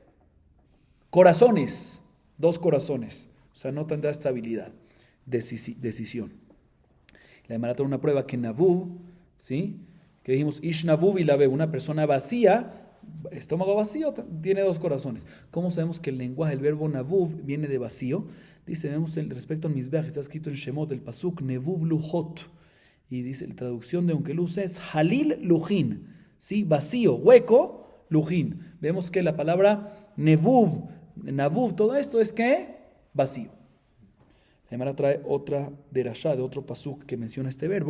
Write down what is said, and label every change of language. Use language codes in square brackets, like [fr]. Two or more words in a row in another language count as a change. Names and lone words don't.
[es] Corazones, dos corazones, o sea no tendrá estabilidad, decisión. La Gemara trae una prueba que navub, ¿sí? Que dijimos [he] איש נבוב [es] y labev, una persona vacía, estómago vacío, tiene dos corazones. ¿Cómo sabemos que el lenguaje, el verbo navuv, viene de vacío? Dice, vemos respecto al Mizbeach, está escrito en Shemot, el pasuk [he] נבוב לחת. [es] Y dice, la traducción de Onkeluz es [arc] חליל לוחין, [es] ¿sí? Vacío, hueco, lujin. Vemos que la palabra nevuv, todo esto es que vacío. La Gemara trae otra derashá, de otro pasuk que menciona este verbo.